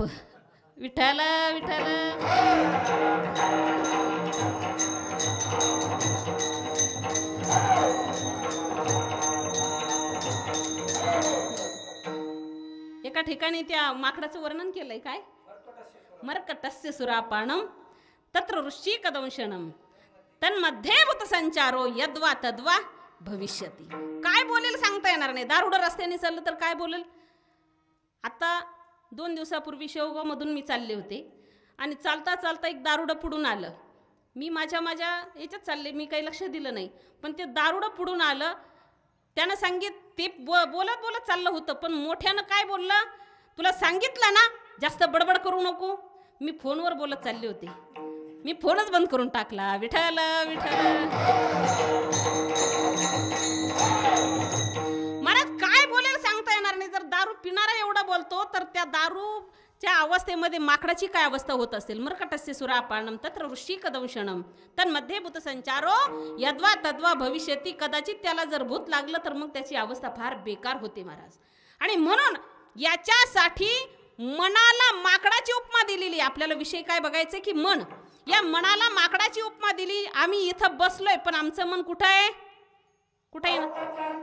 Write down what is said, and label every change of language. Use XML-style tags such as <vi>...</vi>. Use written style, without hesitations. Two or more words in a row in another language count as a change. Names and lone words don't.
<mr>विठ्ठल विठ्ठल. एका ठिकाणी त्या माकडाचं वर्णन केलंय. काय?</mr> <sa>मर्कटस्य सुरापाणम तत्र ऋषिकदंशनम तन्मध्ये भूत संचारो यद्वा तद्वा भविष्यती.</sa> <mr>काय बोलेल सांगता येणार नाही. दारुड रस्त्याने चाललं तर काय बोलेल. आता 2 दिवसापूर्वी शेवगाव मधून मी चालले होते आणि चालता चालता एक दारुड पुढून आलं. मी माझ्या याच्यात चालले, मी काही लक्ष दिलं नाही. पण ते दारुड पुढून आलं. त्यानं ते बोलत बोलत चाललं होतं, पण मोठ्यानं काय बोललं, तुला सांगितलं ना जास्त बडबड करू नको. मी फोनवर बोलत चालले होते. मी फोनच बंद करून टाकला. विठ्ठल विठ्ठल. मला काय बोलेल सांगता येणार नाही. जर दारू पिणारा एवढा बोलतो तर त्या दारूच्या अवस्थेमध्ये माकडाची काय अवस्था होत असेल.</mr> <sa>मर्कटस्य सुरापाणम तत्र ऋषिकदंशनम तन्मध्ये भूत संचारो यद्वा तद्वा भविष्यती.</sa> <mr>कदाचित त्याला जर भूत लागलं तर मग त्याची अवस्था फार बेकार होते महाराज. आणि म्हणून याच्यासाठी मनाला माकडाची उपमा दिलेली. आपल्याला विषय काय बघायचं की मन, या मनाला माकडाची उपमा दिली. आम्ही इथं बसलोय पण आमचं मन कुठं आहे? कुठे आहे ना?</mr>